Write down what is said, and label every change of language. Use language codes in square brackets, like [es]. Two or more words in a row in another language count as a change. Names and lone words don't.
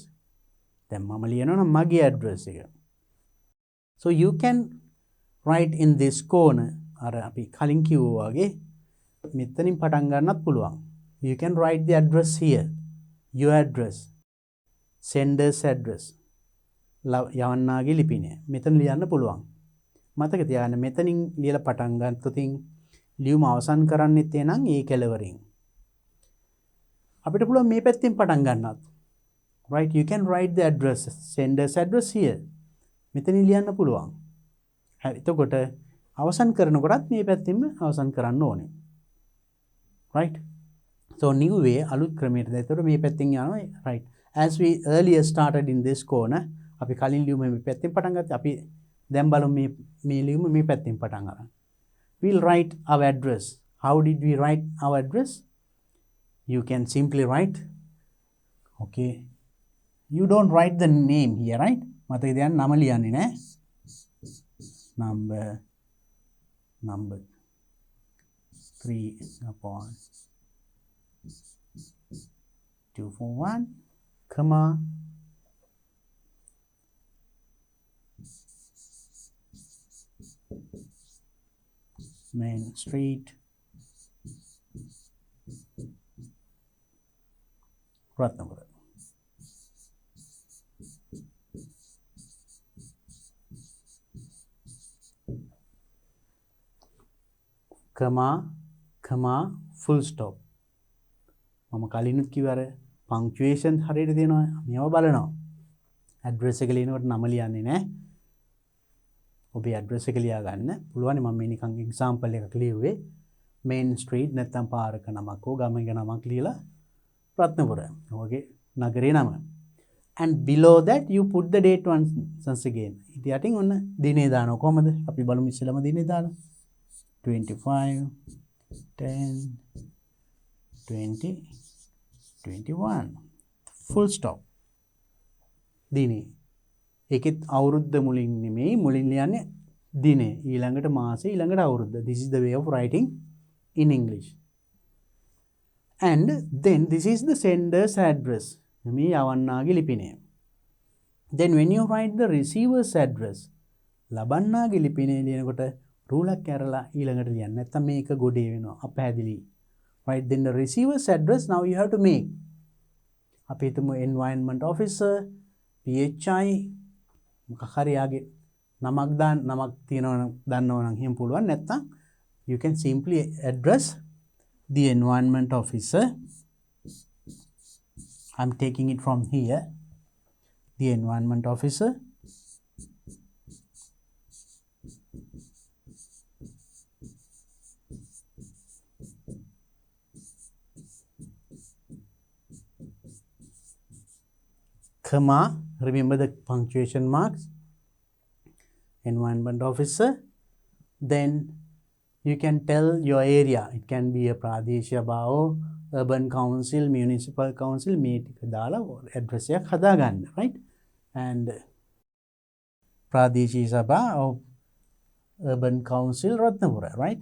[si] දැන් මම ලියනවා නම් මගේ address එක. [en] So you can write in this corner. [si] අර අපි කලින් කිව්වා වගේ මෙතනින් පටන් ගන්නත් පුළුවන්. [en] You can write the address here, your address, sender's address, [si] යවන්නාගේ ලිපිනේ. මෙතන ලියන්න පුළුවන්. මතක තියාගන්න, මෙතනින් ලියලා පටන් ගන්නතුතින් ලියුම අවසන් කරන්නෙත් එනං ඒ කෙලවරින්. අපිට පුළුවන් මේ පැත්තෙන් පටන් ගන්නත්. [en] Right, you can write the address, sender's address here. [si] මෙතනින් ලියන්න පුළුවන්. හරි. එතකොට අවසන් කරනකොටත් මේ පැත්තෙන්ම අවසන් කරන්න ඕනේ. [en] Right? So new way, [si] අලුත් ක්‍රමයකට. එතකොට මේ පැත්තෙන් යනවා. [en] Right. As we earlier started in this corner, [si] අපි කලින් ලියුම මේ පැත්තෙන් පටන් ගත්තා. අපි දැන් බලමු මේ ලියුම මේ පැත්තෙන් පටන් ගන්න. [en] We'll write our address. How did we write our address? You can simply write, okay, you don't write the name here, right? [si] මතක තියාගන්න, නම ලියන්නේ නෑ. [en] Number 3/241, comma, Main Street, Ratnapura. comma, full stop. [si] මම කලිනුත් කිව්වා අර punctuation හරියට දෙනවා. මේව බලනවා. address එක ලියනකොට නම ලියන්නේ නැහැ. ඔබේ address එක ලියා ගන්න පුළුවන්. මම මේ නිකන් example එකක් ලියුවේ. main street නැත්නම් පාරක නමක් හෝ ගමක නමක් ලියලා රත්නපුර. ඔයගේ නගරේ නම. [en] And below that you put the date once again. [si] ඉතින් යටින් ඔන්න දිනේ දානවා. කොහමද? අපි බලමු ඉස්සෙල්ලාම දිනේ දානවා. [en] 25/10/2021. Full stop. දිනේ. [si] ඒකෙත් අවුරුද්ද මුලින් නෙමෙයි මුලින් ලියන්නේ දිනේ. ඊළඟට මාසේ ඊළඟට අවුරුද්ද. [en] This is the way of writing in English. And then this is the sender's address. [si] මේ යවන්නාගේ ලිපිනය. [en] Then when you write the receiver's address, [si] ලබන්නාගේ ලිපිනය ලියනකොට රූලක් ඇරලා ඊළඟට ලියන්න. නැත්නම් මේක ගොඩේ වෙනවා. අපහැදිලි. [en] Right, then the receiver's address now you have to make. [si] අපි හිතමු [en] environment officer, [si] PHI මොකක් හරි යාගේ නමක් තියෙනවා දන්නව නම් එහෙම පුළුවන්. [en] නැත්නම් you can simply address the environment officer. I'm taking it from here. The environment officer. Comma, remember the punctuation marks. Environment officer. Then you can tell your area. It can be a Pradeshya Bhao, urban council, municipal council, [si] මේ ටික දාලා address එකක් හදාගන්න, [en] right? And Pradeshi Sabha or urban council Ratnapura, right?